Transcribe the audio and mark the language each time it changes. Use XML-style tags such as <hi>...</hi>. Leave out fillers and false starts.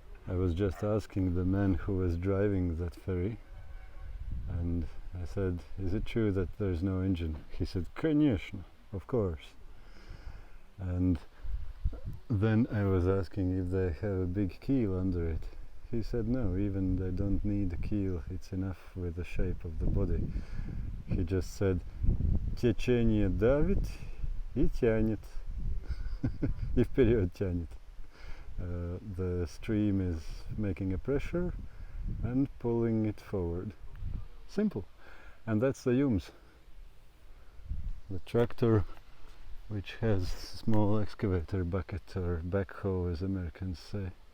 <en>I was just asking the man who was driving that ferry, and I said, is it true that there's no engine? He said, конечно, of course. And Then I was asking if they have a big keel under it. He said no, even they don't need a keel, it's enough with the shape of the body. He just said,</en> <ru>течение давит и тянет, и вперед тянет.</ru> <en>The stream is making a pressure and pulling it forward. Simple. And that's the Yums. The tractor, which has small excavator bucket or backhoe, as Americans say.</en>